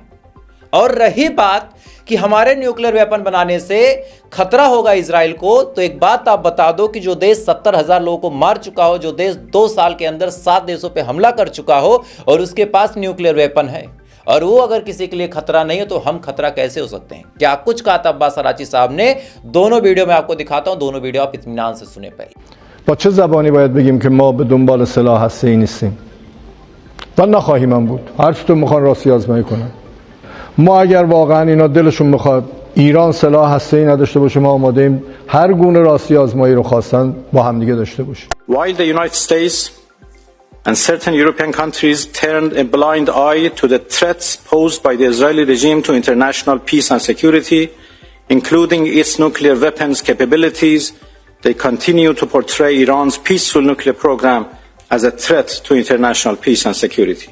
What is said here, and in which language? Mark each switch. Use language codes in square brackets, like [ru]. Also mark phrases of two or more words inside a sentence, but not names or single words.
[hi] और रही बात कि हमारे न्यूक्लियर वेपन बनाने से खतरा होगा इजराइल को, तो एक बात आप बता दो कि जो देश 70,000 लोगों को मार चुका हो, जो देश 2 साल के अंदर 7 देशों पे हमला कर चुका हो और उसके पास न्यूक्लियर वेपन है, और वो अगर किसी के लिए खतरा नहीं है तो हम खतरा कैसे हो सकते हैं? क्या कुछ कहा था अब्बास अराची साहब ने? दोनों वीडियो में आपको दिखाता हूं, दोनों वीडियो आप इत्मीनान से सुने। पहले [fa] با چه زبانی باید بگیم که ما به دنبال سلاح هسته‌ای نیستیم و نخواهیم هم بود. هر چطور میخوان راستی آزمایی کنن. ما اگر واقعا اینا دلشون میخواد ایران سلاح هسته‌ای نداشته باشه، ما آماده ایم هر گونه راستی آزمایی رو خواستن با هم دیگه داشته باشیم. [en] While the United States and certain European countries turned a blind eye to the threats posed by the Israeli regime to international peace and security, including its nuclear weapons capabilities, they continue to portray Iran's peaceful nuclear program as a threat to international peace and security.